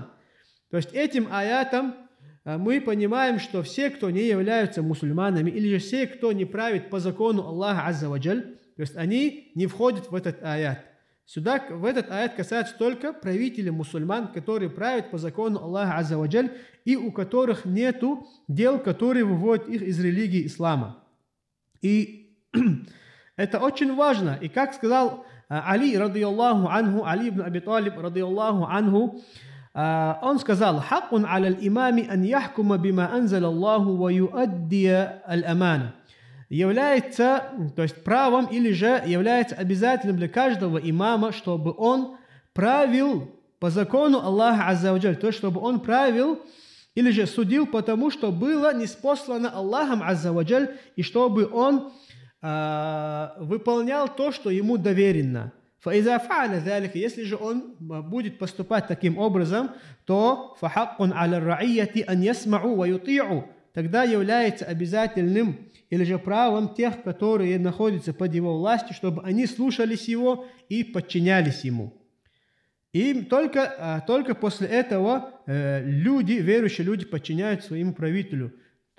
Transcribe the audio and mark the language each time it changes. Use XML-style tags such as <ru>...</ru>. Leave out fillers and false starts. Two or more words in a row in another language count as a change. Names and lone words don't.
<ru>То есть этим аятом мы понимаем, что все, кто не являются мусульманами, или же все, кто не правит по закону Аллаха</ru> <ar>عز وجل,</ar> <ru>то есть они не входят в этот аят. Сюда, в этот аят касается только правителей мусульман, которые правят по закону Аллаха</ru> <ar>عز وجل,</ar> <ru>и у которых нету дел, которые выводят их из религии ислама. И это очень важно. И как сказал Али,</ru> <ar>رضي الله عنه,</ar> <ru>Али ибн Аби Талиб,</ru> <ar>رضي الله عنه,</ar> <ru>он сказал:</ru> <ar>«حق على الإمام أن يحكم بما أنزل الله ويؤدي الأمانة».</ar> <ru>Является, то есть правом или же является обязательным для каждого имама, чтобы он правил по закону Аллаха</ru> <ar>عز وجل,</ar> <ru>то есть чтобы он правил или же судил по тому, что было ниспослано Аллахом</ru> <ar>عز وجل,</ar> <ru>и чтобы он выполнял то, что ему доверено.</ru> <ar>فَإِذَا فَعَلَ ذَلِكَ,</ar> <ru>если же он будет поступать таким образом, то</ru> <ar>فَحَقٌّ عَلَى الرَّعِيَّةِ أَنْ يَسْمَعُوا وَيُطِيعُوا,</ar> <ru>тогда является обязательным или же правом тех, которые находятся под его властью, чтобы они слушались его и подчинялись ему. И только после этого верующие люди подчиняют своему правителю.</ru>